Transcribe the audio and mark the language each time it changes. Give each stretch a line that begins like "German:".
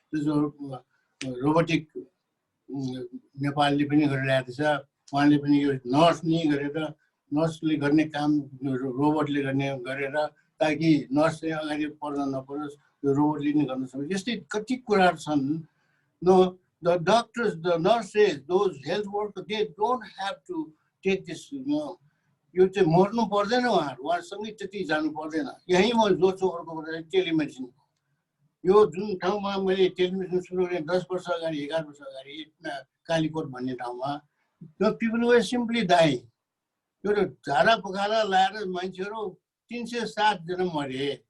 Nepali: जो रोबोटिक नेपालले पनि गरिरहेको छ, उहाँले पनि यो नर्स नै गरेर नर्सले गर्ने काम रोबोटले गरेर ताकि नर्स चाहिँ अगाडि पर्न नपरोस्, यो रोबोटले नै गर्न सक्छ। यस्तै कति कुराहरू छन्।
English: No, the doctors, the nurses, those health workers, they don't have to take this, you know.
Nepali: यो चाहिँ मर्नु पर्दैन, उहाँसँगै त्यति जानु पर्दैन। यहीँ म जोड्छु अर्को कुरा टेलिमेडिसिन। यो जुन ठाउँमा मैले टेलिमेडिसिन सुरु गरेँ 10 वर्ष अगाडि 11 वर्ष अगाडि कालीकोट भन्ने ठाउँमा, त्यो
English: People were simply dying.
Nepali: यो झाडा पखाला लाएर मान्छेहरू 307 जना मरे।